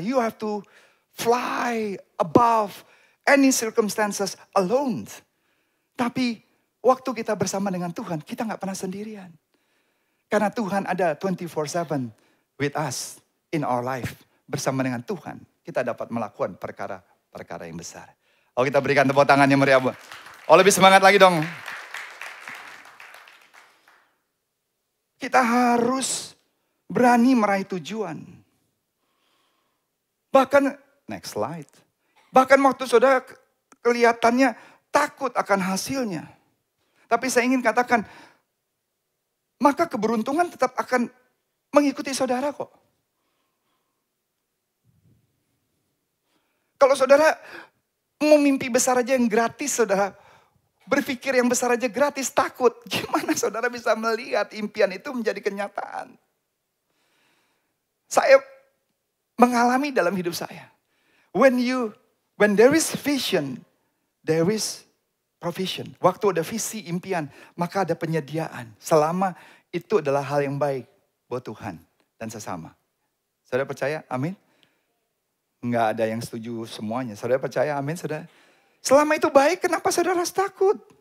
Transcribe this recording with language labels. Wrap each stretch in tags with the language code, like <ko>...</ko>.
<en>You have to fly above any circumstances alone.</en> <id>Tapi waktu kita bersama dengan Tuhan, kita gak pernah sendirian. Karena Tuhan ada 24/7</id> <en>with us in our life.</en> <id>Bersama dengan Tuhan, kita dapat melakukan perkara-perkara yang besar. Oh, kita berikan tepuk tangan yang meriah. Oh, lebih semangat lagi dong. Kita harus berani meraih tujuan. Bahkan,</id> <en>next slide.</en> <id>Bahkan waktu saudara kelihatannya takut akan hasilnya. Tapi saya ingin katakan, maka keberuntungan tetap akan mengikuti saudara kok. Kalau saudara mau mimpi besar aja yang gratis, saudara berpikir yang besar aja gratis, takut. Gimana saudara bisa melihat impian itu menjadi kenyataan? Saya mengalami dalam hidup saya.</id> <en>When there is vision, there is provision.</en> <id>Waktu ada visi, impian, maka ada penyediaan. Selama itu adalah hal yang baik buat Tuhan dan sesama. Saudara percaya? Amin. Enggak ada yang setuju semuanya. Saudara percaya? Amin, saudara. Selama itu baik, kenapa saudara harus takut?</id>